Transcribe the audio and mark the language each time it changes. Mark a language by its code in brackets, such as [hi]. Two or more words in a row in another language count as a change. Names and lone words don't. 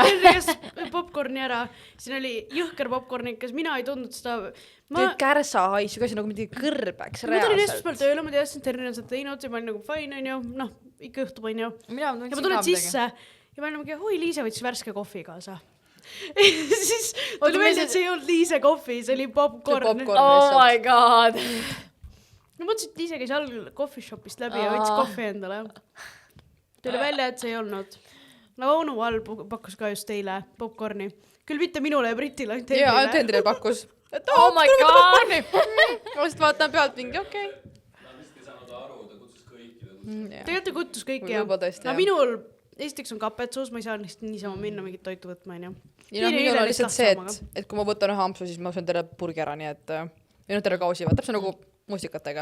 [et] Hendri käis popcorni ära. Siin oli jõhker popcornikas, mina ei tundnud seda. Teed kärsa haisu, kasi nagu midagi kõrbeks. Ma tulin esmaspäeval tööle, ma teadsin, et Henri on seda teinud ja ma olin nagu fine, on ju. Noh, ikka juhtub, on ju. Ja ma tulin sisse ja ma olin nagu, oi, Liise võttis värske kohvi kaasa. Siis tuli meelde, et see ei olnud Liise kohvi, see oli popcorn. [en] Oh my god. [et] No mõtlesin, et Liise käis all [en] coffee shopist [et] läbi ja võttis kohvi endale. Tuli välja, et see ei olnud. No onu all pakkus ka just teile popcorni. Küll mitte minule ja Britile, ainult Hendrile. Jaa, ainult Hendrile pakkus. [en] Oh my god. [et] Ma just vaatan pealt mingi, okei. Ma vist ei saanud aru, ta kutsus kõiki. Tegelikult ta kutsus kõiki, jah. Minul esiteks on kapetsus, ma ei saa lihtsalt niisama minna mingit toitu võtma, on ju. Ja minul on lihtsalt see, et kui ma võtan ühe ampsu, siis ma söön terve burgi ära, nii et terve kausi võtab, see nagu musikatega.